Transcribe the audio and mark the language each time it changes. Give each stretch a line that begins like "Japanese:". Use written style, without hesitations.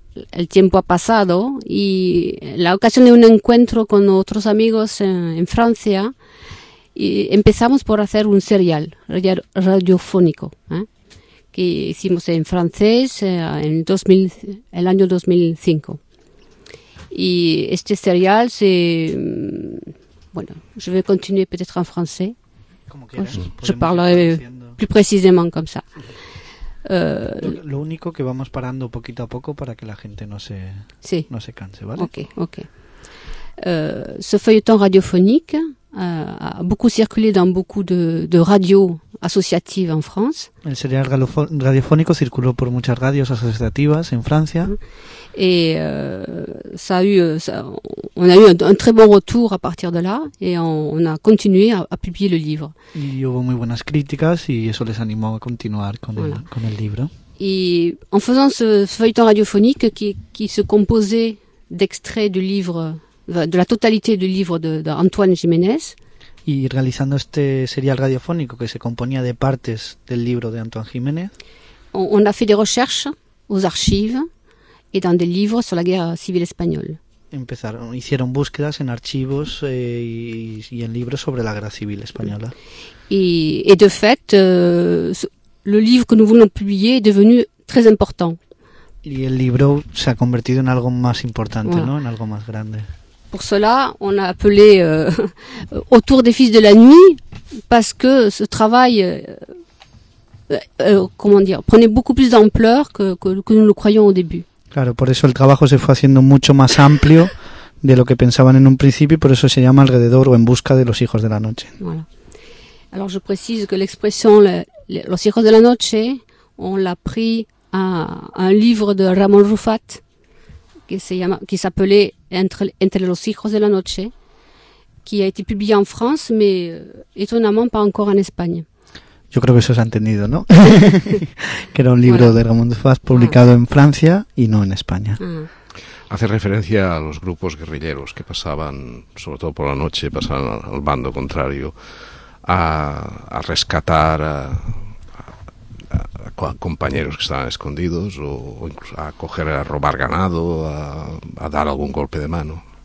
Spanish: el tiempo ha pasado y la ocasión de un encuentro con otros amigos en Francia, y empezamos por hacer un serial radiofónico, que hicimos en francés el año 2005. Y este serial se... Bueno,
French: je vais continuer peut-être en français.
Spanish: Como quieras.
French: Je parlerai plus précisément comme ça.
Spanish: Lo único que vamos parando poquito a poco para que la gente no se, sí, no se canse, ¿vale? Ok, ok.
French: Ce feuilleton radiophonique a beaucoup circulé dans beaucoup de radios associatives en France.
Spanish: El serial radiofónico circuló por muchas radios asociativas en Francia.
French: Et ça a eu, ça, on a eu un très bon retour à partir de là, et on a continué à publier le livre. Il y a eu de bonnes critiques, et ça les animó à continuer avec le livre. Et en faisant ce feuilleton radiophonique qui se composait d'extraits du livre, de la totalité du livre d'Antoine Jiménez.
Spanish: Y realizando este serial radiofónico que se componía de partes del libro de Antoine Jiménez.
French: On a fait des recherches aux archives et dans des livres sur la guerre civile espagnole.
Spanish: Hicieron búsquedas en archivos y en libros sobre la guerra civil española.
French: Et de fait, le livre que nous voulons publier est devenu très important.
Spanish: Y el libro se ha convertido en algo más importante, voilà, ¿no? En algo más grande.
French: Pour cela, on a appelé Autour des fils de la nuit, parce que ce travail comment dire, prenait beaucoup plus d'ampleur que nous le croyons au début.
Spanish: Claro, por eso el trabajo se fue haciendo mucho más amplio de lo que pensaban en un principio, y por eso se llama Alrededor o En busca de los hijos de la noche.
French: Voilà. Alors je précise que l'expression Los hijos de la noche, on l'a pris à un livre de Ramón Rufat, qui s'appelait Entre los hijos de la noche, qui a été publié en France, mais étonnamment pas encore en Espagne.
Spanish: Yo creo que eso se ha entendido, ¿no? Que era un libro, voilà, de Ramón Rufat publicado en Francia y no en España. Hace referencia a los grupos guerrilleros que pasaban, sobre todo por la noche, pasaban al bando contrario, a rescatar a compañeros que estaban escondidos o incluso a coger, a robar ganado, a dar algún golpe de mano.